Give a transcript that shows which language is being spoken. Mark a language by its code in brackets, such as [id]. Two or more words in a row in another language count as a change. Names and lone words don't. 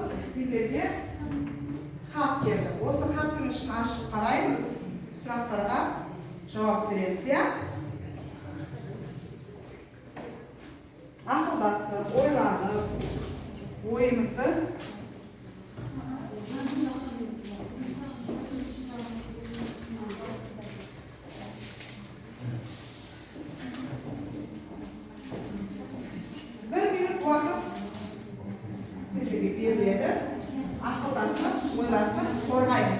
[kk] сіздерге хат келді. Осы хаттың ішін ашып қараймыз, сұрақтарға жауап береміз, иә? Ақылдасып, ойланып, ойымызды bir minut uақыт сіздерге беріледі. Ақылдасып, ойласып, қорғаймыз.